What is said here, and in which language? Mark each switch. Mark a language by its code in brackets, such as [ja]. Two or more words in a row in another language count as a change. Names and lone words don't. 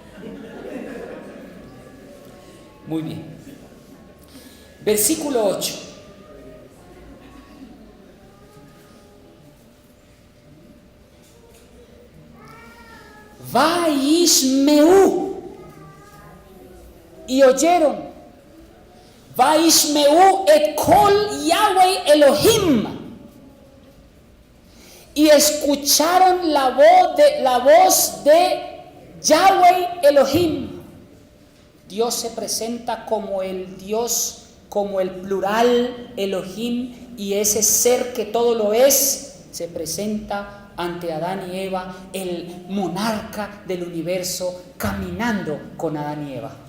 [es] Muy bien. Versículo 8. [he] Vaishmeu. [es] Y oyeron. [he] וישמעו את קול יהוה אלהים. [es] Y escucharon la voz de Yahweh Elohim. Dios se presenta como el Dios, como el plural Elohim, y ese ser que todo lo es, se presenta ante Adán y Eva, el monarca del universo, caminando con Adán y Eva.